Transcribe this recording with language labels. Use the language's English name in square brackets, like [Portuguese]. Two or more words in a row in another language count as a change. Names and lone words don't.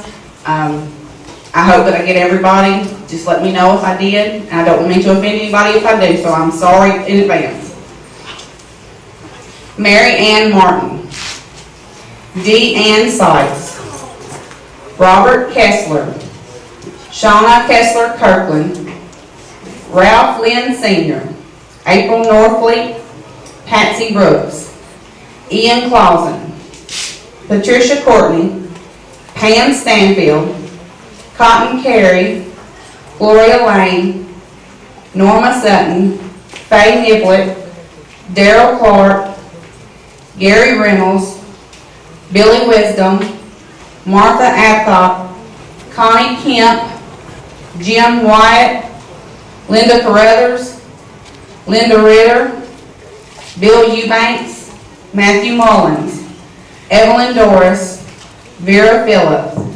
[English] I hope that I get everybody. Just let me know if I did, and I don't mean to offend anybody if I do, so I'm sorry in advance. Mary Ann Martin, Dee Ann Sykes, Robert Kessler, Shauna Kessler Kirkland, Ralph Lynn Sr., April Norfleet, Patsy Brooks, Ian Clausen, Patricia Courtney, Pam Stanfield, Cotton Carey, Gloria Lane, Norma Sutton, Faye Niblett, Darrell Clark, Gary Reynolds, Billy Wisdom, Martha Adcock, Connie Kemp, Jim Wyatt, Linda Carruthers, Linda Ritter, Bill Eubanks, Matthew Mullins, Evelyn Doris, Vera Phillips,